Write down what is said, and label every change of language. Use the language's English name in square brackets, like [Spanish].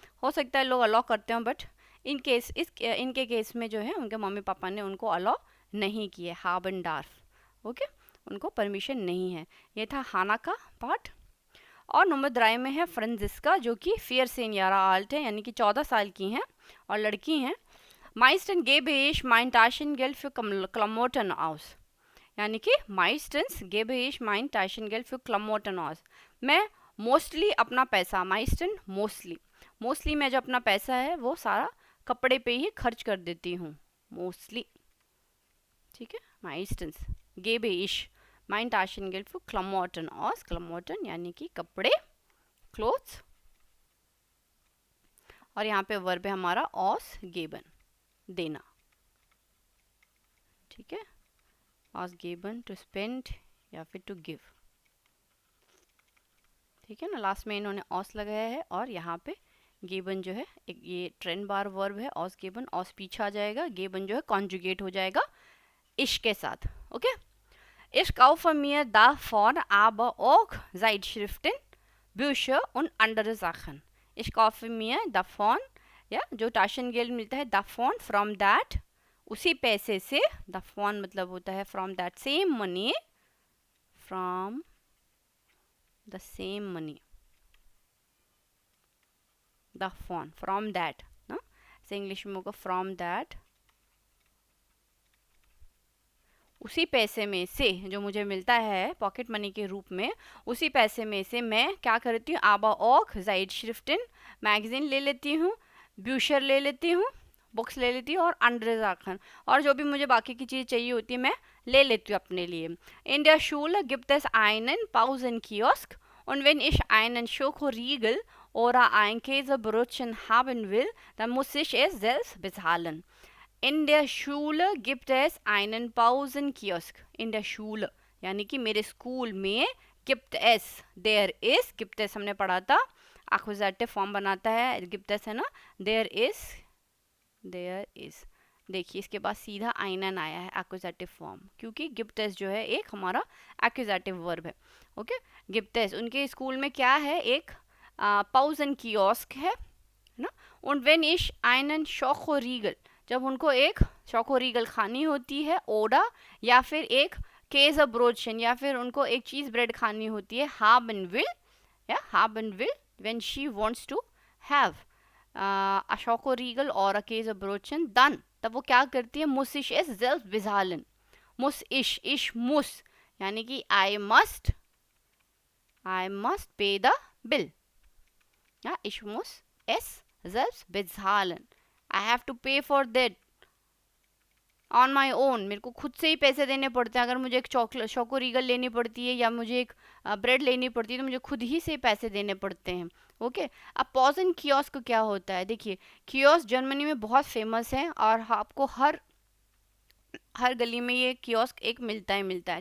[Hindi] हो सकता है लोग अलाउ करते हो, बट इनके केस में जो है उनके मम्मी पापा ने उनको अलाउ नहीं किया, हाबनडार्फ। ओके, उनको परमिशन नहीं है। ये था हाना का पार्ट। और नंबर 3 में है फ्रांजिस्का, जो कि 14 Jahre alt है, यानी कि 14 साल की हैं और लड़की हैं। [German] Meistens gebe ich mein Taschengeld für Klamotten aus, [Hindi] यानी कि [German] meistens gebe ich mein Taschengeld für Klamotten aus। [Hindi] मैं मोस्टली अपना पैसा, meistens मोस्टली मैं जो अपना पैसा है वो सारा कपड़े पे ही खर्च कर देती हूँ, मोस्टली। [German] ठीक है, meistens gebe ich mein Taschengeld für Klamotten aus, Klamotten [Hindi] यानी कि कपड़े, क्लोथ्स। और यहाँ पे वर्ब है हमारा ऑस गेबन, देना। ठीक है, ऑस गेबन टू स्पेंड या फिर टू गिव। ठीक है ना, लास्ट में इन्होंने ऑस लगाया है और यहाँ पे गेबन जो है एक ये ट्रेंड बार वर्ब है, ऑस गेबन, ऑस पीछे आ जाएगा, गेबन जो है कॉन्जुगेट हो जाएगा इश के साथ। [German] ओके, Ich kaufe mir davon aber auch Zeitschriften, Bücher und andere Sachen. Ich kaufe mir davon, [Hindi] या जो Taschengeld मिलता है, davon, from that, उसी पैसे से, davon मतलब होता है [English] from that same money, from the same money, [Hindi] davon, from that, ना, से इंग्लिश में होगा from that, उसी पैसे में से जो मुझे मिलता है पॉकेट मनी के रूप में, उसी पैसे में से मैं क्या करती हूँ, [German] आबा ऑक ज़ाइटश्रिफ्टेन, [Hindi] मैगजीन ले लेती हूँ, ब्यूशर ले लेती हूँ, बुक्स ले लेती हूँ, [German] और अंडर जाखन, [Hindi] और जो भी मुझे बाकी की चीज़ चाहिए होती है मैं ले लेती हूँ अपने लिए। [German] इन der Schule gibt es einen Pausenkiosk und wenn ich einen Schokoriegel oder ein Käsebrötchen haben will, dann muss ich es selbst bezahlen। In der Schule gibt es einen Pausenkiosk। In der Schule [Hindi] यानी कि मेरे school में, [German] gibt es, [English] there is, [Hindi] gibt es हमने पढ़ा था, एक्विजिटिव form बनाता है, gibt es है ना, there is, देखिए इसके बाद सीधा आइनन आया है एक्विजिटिव फॉर्म, क्योंकि gibt es जो है एक हमारा एक्विजिटिव वर्ब है। ओके, [German] gibt es [Hindi] उनके स्कूल में क्या है, एक पाउसेनकियोस्क है ना। [German] und wenn ich einen Schokoriegel, [Hindi] जब उनको एक शोकोरीगल खानी होती है, ओडा या फिर एक केज़ ब्रोचन, या फिर उनको एक चीज़ ब्रेड खानी होती है, haben will, या haben will [English] when she wants to have a Schokoriegel or a Käse Brötchen, [Hindi] dann, तब वो क्या करती है, [German] muss ich es selbst bezahlen, [Hindi] muss ich muss, यानी कि [English] I must pay the bill, [Hindi] या [German] ich muss es selbst bezahlen, [English] I have to pay for that on my own, [Hindi] मेरे को खुद से ही पैसे देने पड़ते हैं। अगर मुझे एक शोकोरीगल लेनी पड़ती है या मुझे एक ब्रेड लेनी पड़ती है तो मुझे खुद ही से पैसे देने पड़ते हैं। ओके, अब पॉजन कियोस्क क्या होता है, देखिए कियोस्क जर्मनी में बहुत फेमस है और आपको हर गली में ये कियोस्क एक मिलता है।